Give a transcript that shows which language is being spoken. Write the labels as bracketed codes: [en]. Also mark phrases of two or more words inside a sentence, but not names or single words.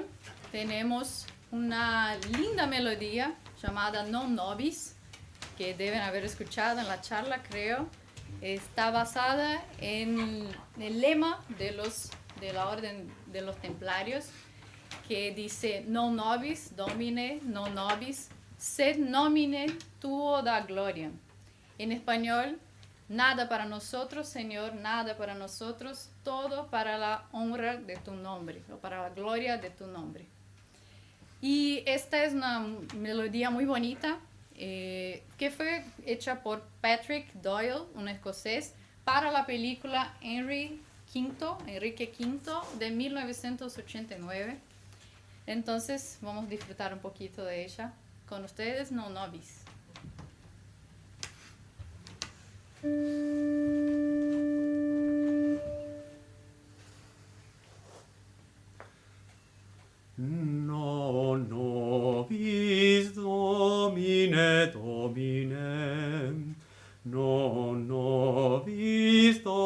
[es] tenemos una linda melodía llamada Non Nobis, que deben haber escuchado en la charla, creo. Está basada en el lema de la Orden de los Templarios, que dice [la] Non nobis domine, non nobis, sed nomine tuo da gloria. [es] En español, nada para nosotros, Señor, nada para nosotros, todo para la honra de tu nombre, o para la gloria de tu nombre. Y esta es una melodía muy bonita, que fue hecha por Patrick Doyle, un escocés, para la película Enrique V de 1989. Entonces vamos a disfrutar un poquito de ella. Con ustedes, Non Nobis. [la] Non nobis Domine, Domine, non nobis